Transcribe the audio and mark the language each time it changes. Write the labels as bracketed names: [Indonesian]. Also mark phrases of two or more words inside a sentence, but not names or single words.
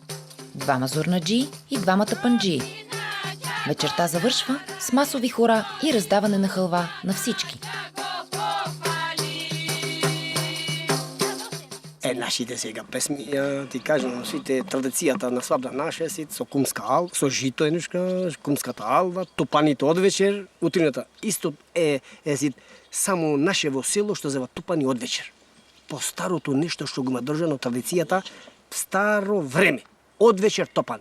[Bulgarian] 2 зурнаджии и 2 панджии. Вечерта завършва с масови хора и раздаване на хълва на всички. [Macedonian] Нашите сега песми, ти кажем, сите традицијата на свабда наша си со кумска алва, со жито еднушка, кумската алва, тупаните од вечер, утрината исто е си само наше во село што зева тупани од вечер. По старото нешто што го има држано традицијата, старо време, од вечер топани.